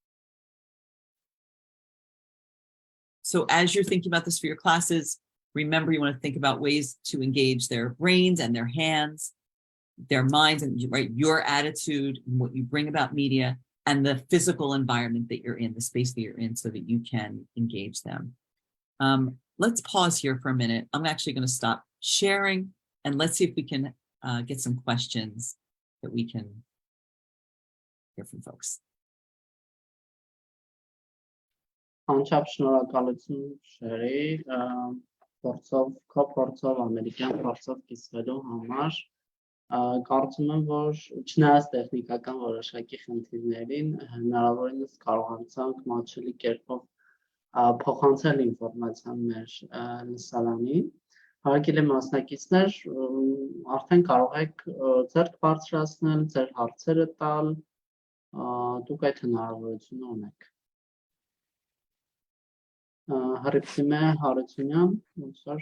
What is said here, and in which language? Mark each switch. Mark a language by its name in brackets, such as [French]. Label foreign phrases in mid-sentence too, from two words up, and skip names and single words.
[English] So as you're thinking about this for your classes, remember you want to think about ways to engage their brains and their hands, their minds, and right, your attitude, and what you bring about media, and the physical environment that you're in, the space that you're in, so that you can engage them. Let's pause here for a minute. I'm actually going to stop sharing, and let's see if we can get some questions that we can hear from folks. [Armenian] Անչափ շնորհակալություն Շերրի, քո փորձով ամերիկյան փորձով կիսվելու համար։ Կարծում եմ, որ չնայած տեխնիկական որոշակի խնդիրներին, հնարավորինս կարողացանք մատչելի կերպով փոխանցել ինֆորմացիան մեր լսարանին։ Հարգելի մասնակիցներ, արդեն կարող եք ձեռք բարձրացնել, ձեր հարցերը տալ, դուք այդ հնարավորությունը ունեք։ Հարցիմե Հարությունյան, ոնց որ։